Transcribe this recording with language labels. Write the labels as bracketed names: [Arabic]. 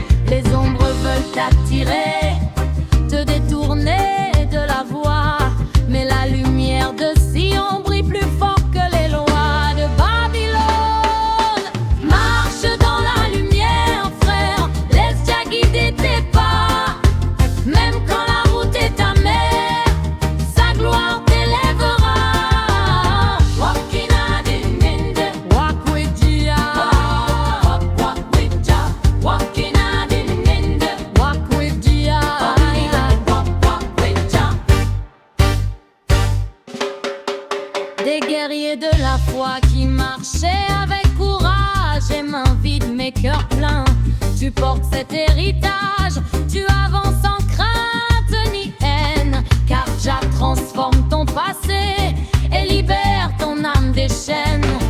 [French] Les ombres veulent t'attirer, te détourner de la voie, mais la lumière de Sion brille plus fort que les lois de Babylone. Marche dans la lumière, frère, laisse Jah guider tes pas. Même quand la route est amère, sa gloire t'élèvera. [English] Walking out in the walk with Jah, walk with Jah, walking out in the walk with Jah, walk with Jah. [French] Des guerriers de la foi qui marchaient avec courage et mains vides mais cœur plein. Tu portes cet héritage, tu avances sans crainte ni haine, car Jah transforme ton passé et libère ton âme des chaînes.